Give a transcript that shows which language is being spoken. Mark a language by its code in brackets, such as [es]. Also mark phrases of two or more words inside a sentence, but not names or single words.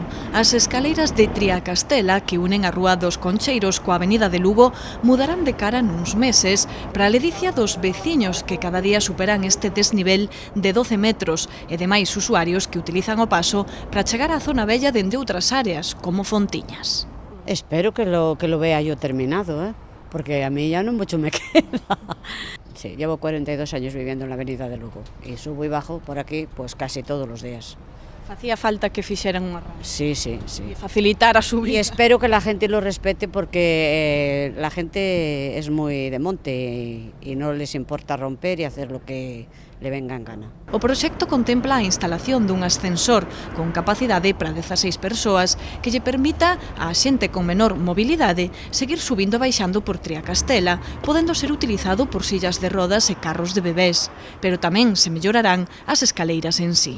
[gl] As escaleiras de Triacastela, que unen a Rúa dos Concheiros coa Avenida de Lugo, mudarán de cara nuns meses, para a ledicia dos veciños que cada día superan este desnivel de 12 metros e demais usuarios que utilizan o paso para chegar á zona bella dende outras áreas, como Fontiñas. [es] Espero que lo vea yo terminado, porque a mí ya no mucho me queda. Sí, llevo 42 años viviendo en la Avenida de Lugo y subo y bajo por aquí pues casi todos los días. [gl] Facía falta que fixeran unha raya. Sí. E facilitar a subida. [es] Y espero que la gente lo respete porque la gente es muy de monte y no les importa romper y hacer lo que le venga en gana. [gl] O proxecto contempla a instalación dun ascensor con capacidade para 16 persoas que lle permita a xente con menor mobilidade seguir subindo e baixando por Triacastela, podendo ser utilizado por sillas de rodas e carros de bebés, pero tamén se mellorarán as escaleiras en sí.